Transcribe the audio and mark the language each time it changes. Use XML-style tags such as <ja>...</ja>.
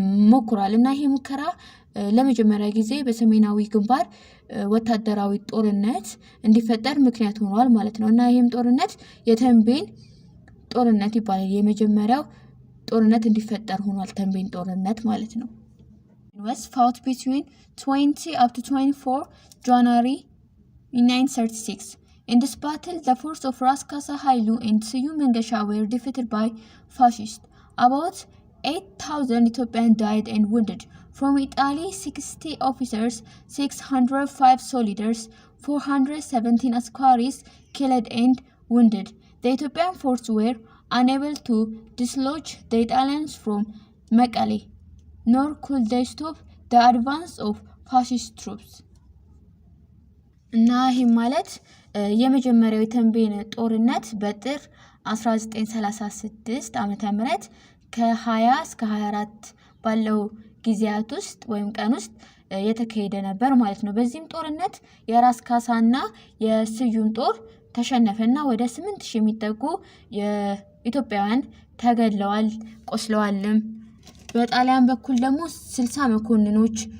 <am>ሞክሯል እና ይሄ ሙከራ ለመጀመሪያ ጊዜ በሰሜናዊ ግንባር ወታደራዊ ጦርነት እንዲፈጠር ምክንያት ሆኗል ማለት ነው እና ይሄም ጦርነት የተንቤን ጦርነት ይባላል። የመጀመሪያው ጦርነት እንዲፈጠር ሆኗል ተንቤን ጦርነት ማለት ነው።</am> <en>was fought between 20 up to 24 January 1936. In this battle, the force of Ras Kasa Hailu and Siyum Mengesha were defeated by fascists. About 8,000 Ethiopians died and wounded. From Italy, 60 officers, 605 soldiers, 417 askaris killed and wounded. The Ethiopian forces were unable to dislodge the Italians from Mekelle, nor could they stop the advance of fascist troops.</en> <am>እና ይህም ማለት የመጀመሪያው የተንቤን ጦርነት በጥር 1936 ዓመተ ምህረት ከ20 እስከ 24 ባለው ጊዜያት ውስጥ ወይም ቀን ውስጥ የተካሄደ ነበር ማለት ነው። በዚህም ጦርነት የራስ ካሳና የስዩም ጦር ተሸነፈና ወደ 8000 የሚጠጉ የኢትዮጵያውያን ተገድለዋል፣ ቆስለዋልም። በጣሊያን በኩል ደግሞ 60 መኮንኖች፣</am>